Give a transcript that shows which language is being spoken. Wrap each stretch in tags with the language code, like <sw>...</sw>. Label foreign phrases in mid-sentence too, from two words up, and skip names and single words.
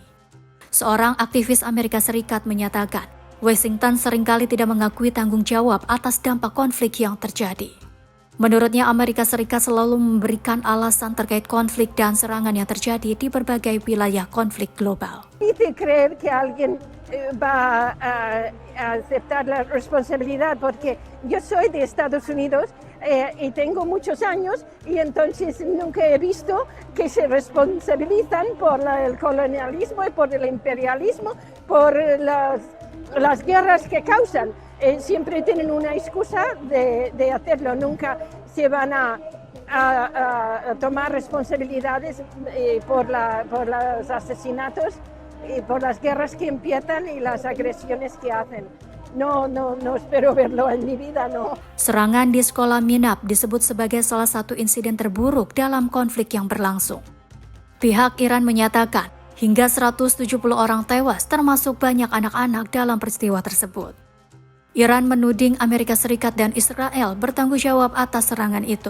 <id>Seorang aktivis Amerika Serikat menyatakan, Washington seringkali tidak mengakui tanggung jawab atas dampak konflik yang terjadi. Menurutnya, Amerika Serikat selalu memberikan alasan terkait konflik dan serangan yang terjadi di berbagai wilayah konflik global.</id> <es>Creer que alguien va a aceptar la responsabilidad porque yo soy de Estados Unidos y tengo muchos años y entonces nunca he visto que se responsabilizan por el colonialismo y por el imperialismo, por las guerras que causan. Siempre tienen una excusa de hacerlo, nunca se van a tomar responsabilidades por los asesinatos y por las guerras que empiezan y las agresiones que hacen. No espero verlo en mi vida, no.</es> <id>Serangan di sekolah Minab disebut sebagai salah satu insiden terburuk dalam konflik yang berlangsung. Pihak Iran menyatakan hingga 170 orang tewas termasuk banyak anak-anak dalam peristiwa tersebut. Iran menuding Amerika Serikat dan Israel bertanggung jawab atas serangan itu.</id>